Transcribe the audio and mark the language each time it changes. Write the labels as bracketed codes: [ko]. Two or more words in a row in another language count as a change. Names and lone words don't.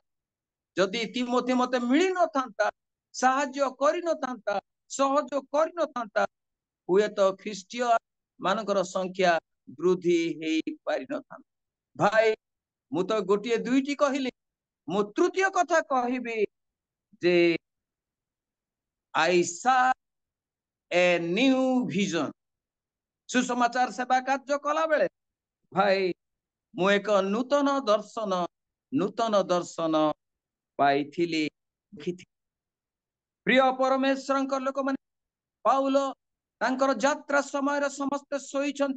[or] ଯଦି ତିମୋଥୀ ମତେ ମିଳିନଥାନ୍ତା, ସାହାଯ୍ୟ କରିନଥାନ୍ତା, ସହଯୋଗ କରିନଥାନ୍ତା, ହୁଏତ ଖ୍ରୀଷ୍ଟୀୟ ମାନଙ୍କର ସଂଖ୍ୟା ବୃଦ୍ଧି ହେଇପାରିନଥାନ୍ତା। ଭାଇ, ମୁଁ ତ ଗୋଟିଏ ଦୁଇଟି କହିଲି, ମୁଁ ତୃତୀୟ କଥା କହିବି ଯେ [en] I saw a new vision। [or] ସୁସମାଚାର ସେବା କାର୍ଯ୍ୟ କଲା ବେଳେ ଭାଇ, ମୁଁ ଏକ ନୂତନ ଦର୍ଶନ ପାଇଥିଲି। ପ୍ରିୟ ପରମେଶ୍ୱରଙ୍କ ଲୋକମାନେ, ପାଉଲ ତାଙ୍କର ଯାତ୍ରା ସମୟରେ ସମସ୍ତେ ଶୋଇଛନ୍ତି।